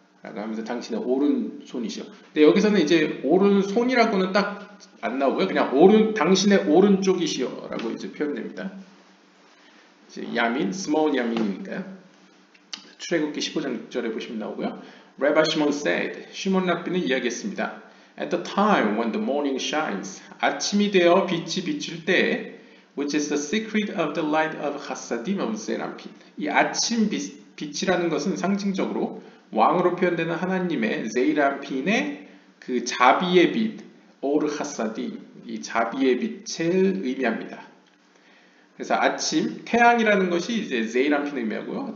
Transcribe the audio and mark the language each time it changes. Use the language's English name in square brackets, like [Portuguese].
[Korean] 라고 하면서 당신의 오른손이시여. 근데 여기서는 이제 오른손이라고는 딱 안 나오고요. 그냥 당신의 오른쪽이시여 라고 이제 표현됩니다. 이제 야민, 스몰 야민이니까요. 출애굽기 15장 6절에 보시면 나오고요. [English] Rabbi Shimon said, [Korean] 시몬 랍비는 이야기했습니다. [English] At the time when the morning shines, [Korean] 아침이 되어 빛이 비출 때, [English] which is the secret of the light of Hasadim of Seraphim. [Korean] 이 아침 빛이라는 것은 상징적으로 왕으로 표현되는 하나님의 세이라핀의 그 자비의 빛, 오르 하사디, 이 자비의 빛을 의미합니다. 그래서 아침, 태양이라는 것이 이제 세이라핀을 의미하고요.